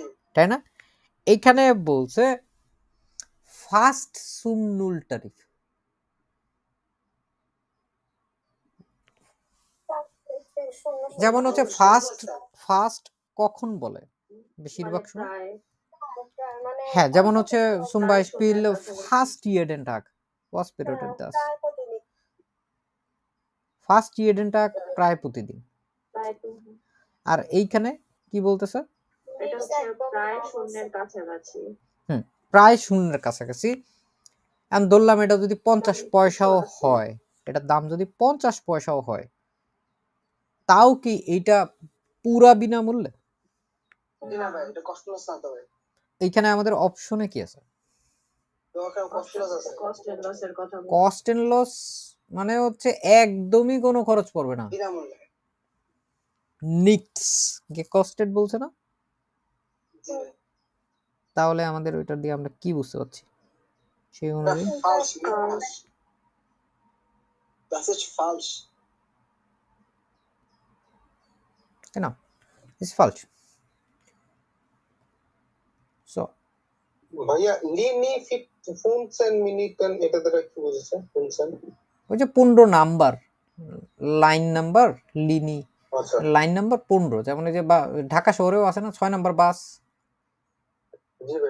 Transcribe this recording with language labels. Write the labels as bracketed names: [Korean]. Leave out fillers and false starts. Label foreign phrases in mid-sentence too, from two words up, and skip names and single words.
[Bangla] তাই না? এখানে বলছে [German] fast zum Null Tarif. [Bangla] যেমন হচ্ছে ফার্স্ট, ফার্স্ট কখন বলে বেশিরভাগ মানে সময়, প্রায় হ্যাঁ যেমন হচ্ছে [German] zum Beispiel fast jeden Tag was bedeutet das? Fast jeden Tag [Bangla] প্রায় প্রতিদিন। প্রায় আর এইখানে কি বলতেছে? এটা হচ্ছে প্রায় শূন্যের কাছাকাছি। প্রায় শূন্যের কাছাকাছি। আমি ধরলাম এটা যদি 50 পয়সাও হয়, এটার দাম যদি 50 পয়সাও হয়, তাও কি এইটা পুরা বিনামূল্যে? না ভাই, এটা কস্টলেস না তো ভাই। এইখানে আমাদের অপশনে কি আছে? তো ওখানে কস্টলেস আছে। কস্ট এন্ড লসের কথা বলছি। কস্ট এন্ড লস মানে হচ্ছে একদমই কোনো খরচ পড়বে না। বিনামূল্যে। [German] nix ke kostet [Bangla] বলছে না? জি ভাই। তাহলে আমাদের ওইটা দিয়ে আমরা কি বুঝতে পারছি সেই না, অনুযায়ী? [German] falsch, nicht falsch. Das ist falsch. Genau, ist falsch. So, [Bangla] ভাইয়া [German] Linie 15 Minuten [Bangla] এটা দ্বারা কি বুঝেছে 15? ওই যে 15 নাম্বার, লাইন নাম্বার, লিনি আচ্ছা লাইন নাম্বার 15। যেমন এই যে ঢাকা শহরেও আছে না 6 নাম্বার বাস, জি ভাই।